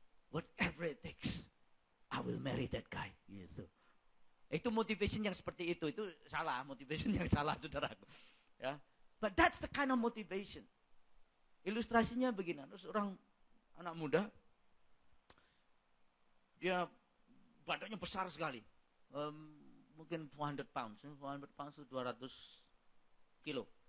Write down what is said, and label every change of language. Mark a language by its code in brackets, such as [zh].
[en] Whatever it takes, I will marry that guy. [id] Gitu. Itu motivation yang seperti itu salah, motivation yang salah, saudaraku. [en] Ya, but that's the kind of motivation. [id] Ilustrasinya begini, seorang anak muda, dia badannya besar sekali, mungkin 400 pounds itu 200 kilo.